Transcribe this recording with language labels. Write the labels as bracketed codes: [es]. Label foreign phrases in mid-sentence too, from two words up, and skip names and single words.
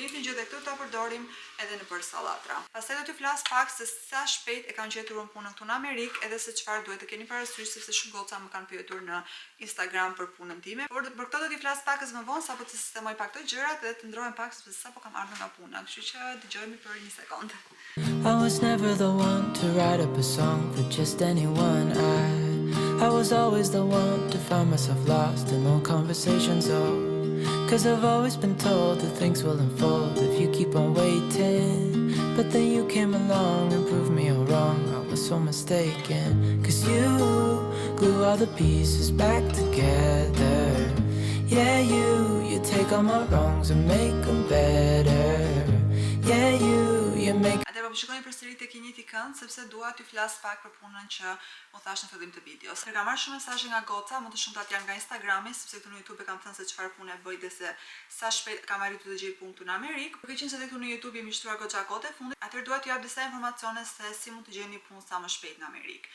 [sq] Një gjë këtu ta përdorim edhe në për sallatra. Pastaj do t'ju flas pak se sa shpejt e kanë gjetur unë punën këtu në Amerikë, edhe se çfarë duhet të keni parasysh sepse shumë goca më kanë pyetur në Instagram për punën time. Por për këtë do t'ju flas pak më vonë sapo të sistemoj pak këto gjërat dhe të ndrohem pak sepse sapo kam ardhur nga puna. Kështu që dëgjojmë për një sekondë. [en] I was never the one to write up a song for just anyone. I was always the one to find myself lost in old conversations. Cause I've always been told that things will unfold if you keep on waiting. But then you came along and proved me all wrong. I was so mistaken. Cause you glue all the pieces back together. Yeah, you take all my wrongs and make them better. Yeah, you make. [sq] Po shikoni përsëri tek një njëjti kënd sepse dua t'ju flas pak për punën që u thash në fillim të videos. Kam marrë shumë mesazhe nga goca, më të shumtat janë nga Instagrami, sepse këtu në YouTube e kam thënë se çfarë pune bëj dhe se sa shpejt kam arritur të gjej punë këtu në Amerikë. Por që këtu në YouTube jemi shtruar goxha kote fundit, atëherë dua t'ju jap disa informacione se si mund të gjeni punë sa më shpejt në Amerikë.